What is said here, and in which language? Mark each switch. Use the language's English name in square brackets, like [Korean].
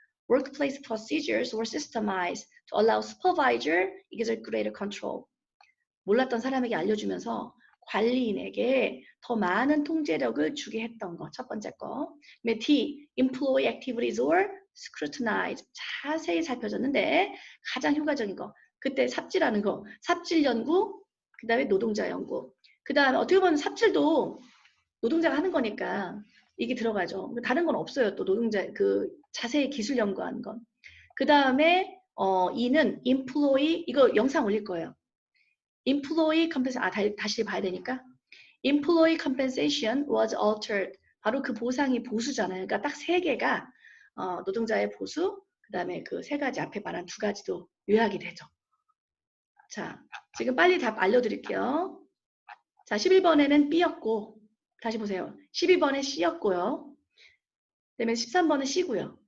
[English] Workplace procedures were systemized to allow supervisor exert greater control. [Korean] 몰랐던 사람에게 알려주면서 관리인에게 더 많은 통제력을 주게 했던 거. 첫 번째 거. D. [English] Employee activities were scrutinized. [Korean] 자세히 살펴졌는데 가장 효과적인 거. 그때 삽질하는 거. 삽질 연구. 그 다음에 노동자 연구. 그 다음에 어떻게 보면 삽질도 노동자가 하는 거니까 이게 들어가죠. 다른 건 없어요. 또 노동자 그 자세히 기술 연구하는 건. 그 다음에 E는 employee 이거 영상 올릴 거예요. [English] Employee compensation, [Korean] 다시 봐야 되니까. [English] Employee compensation was altered. [Korean] 바로 그 보상이 보수잖아요. 그러니까 딱 세 개가 노동자의 보수, 그 다음에 그 세 가지 앞에 말한 두 가지도 요약이 되죠. 자, 지금 빨리 답 알려드릴게요. 자, 11번에는 B였고, 다시 보세요. 12번에 C였고요. 그 다음에 13번은 C고요.